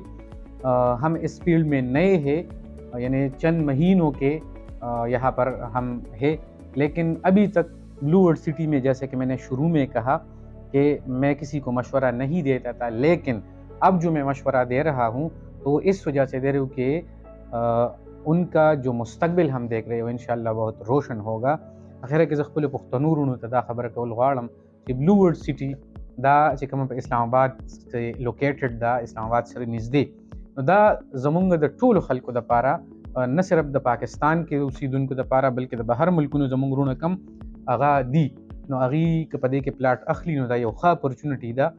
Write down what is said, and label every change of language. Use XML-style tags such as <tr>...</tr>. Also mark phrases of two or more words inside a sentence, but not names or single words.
<ur>ہم اس فیلڈ میں نئے ہیں، یعنی چند مہینوں کے یہاں پر ہم ہیں، لیکن ابھی تک بلو ورلڈ سٹی میں جیسے کہ میں نے شروع میں کہا کہ میں کسی کو مشورہ نہیں دیتا تھا، لیکن اب جو میں مشورہ دے رہا ہوں تو اس وجہ سے دے رہا ہوں کہ ان کا جو مستقبل ہم دیکھ رہے ہیں وہ انشاءاللہ بہت روشن ہوگا۔</ur> <ps>اخیر کہ خپل پښتنو ته دا خبره کول غواړم چې بلو ورلڈ سٹی دا چې کوم په اسلام آباد کې لوکیټډ دا اسلام آباد سره نږدې، نو دا زمونږ د ټولو خلکو دپاره نه صرف د پاکستان کې اوسیدونکو دپاره بلکې د بهر ملکونو زمونږ وروڼه کم هغه دي، نو هغوی که په دې کې پلاټ اخلي نو دا یو ښه اپرچونټي ده،</ps>